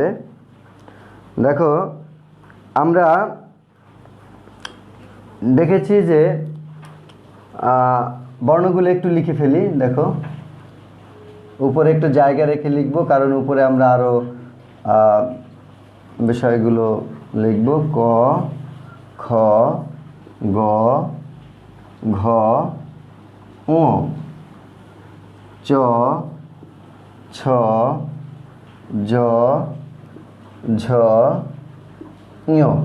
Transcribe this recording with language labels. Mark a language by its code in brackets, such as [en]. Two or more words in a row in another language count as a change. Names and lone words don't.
[bn] দেখো, আমরা দেখেছি যে বর্ণগুলো একটু লিখে ফেলি। দেখো, উপরে একটু জায়গা রেখে লিখব, কারণ উপরে আমরা আরও বিষয়গুলো লিখব। ক, খ, গ, ঘ, ঙ, চ, ছ, জ, ঝ, ঞ,